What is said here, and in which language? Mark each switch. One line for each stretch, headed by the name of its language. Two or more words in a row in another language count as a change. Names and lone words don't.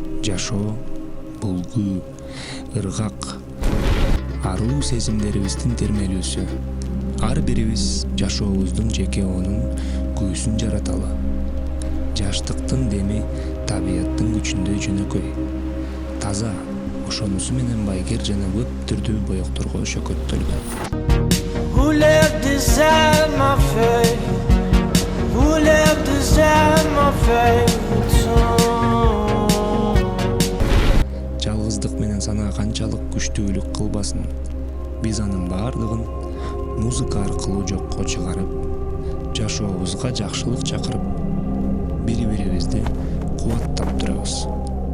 Kyrgyz: жашоо булгу, ыргак, аруу сезимдерибиздин термелүүсү. Ар бирибиз жашообуздун жеке онун күйүүсүн жараталы. Жаштыктын деми табияттын күчүндөй жөнөкөй, таза, ошонусу менен байгер жана көп түрдүү боекторго шөкөттөлгөн.
English: Who left this at my fate? Who left this at my fate?
Kyrgyz: Жалгыздык менен санаа канчалык күчтүүлүк кылбасын, биз анын баардыгын музыка аркылуу жокко чыгарып, жашообузга жакшылык чакырып, бири-бирибизди кубаттап турабыз.